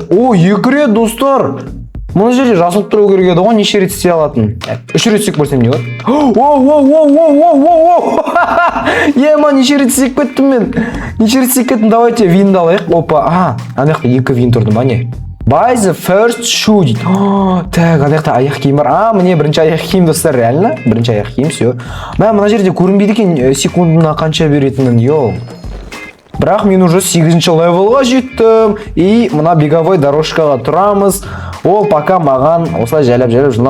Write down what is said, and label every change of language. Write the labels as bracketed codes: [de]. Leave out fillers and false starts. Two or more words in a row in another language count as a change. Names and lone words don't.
[kk] 2 рет, достар. Мұны жерде жасылып тұру керек еді ғой, неше рет істей алатын? 3 рет істеп көрсем не болады? Неше рет істеп кеттім, давайте винді алайық. Опа, ана жақта 2 вин тұрды ма не? [en] Buy the first shoe дейді. [kk] Так, ана жақта аяқ киім бар. Міне бірінші аяқ киім, достар, реально. Бірінші аяқ киім, все. Мына жерде көрінбейді екен секундына қанша беретінін, йоу. Бірақ мен уже 8-ші левелға жеттім. И мына [ru] беговой дорожкаға [kk] тұрамыз. Ол пока маған осылай жайлап жылдан.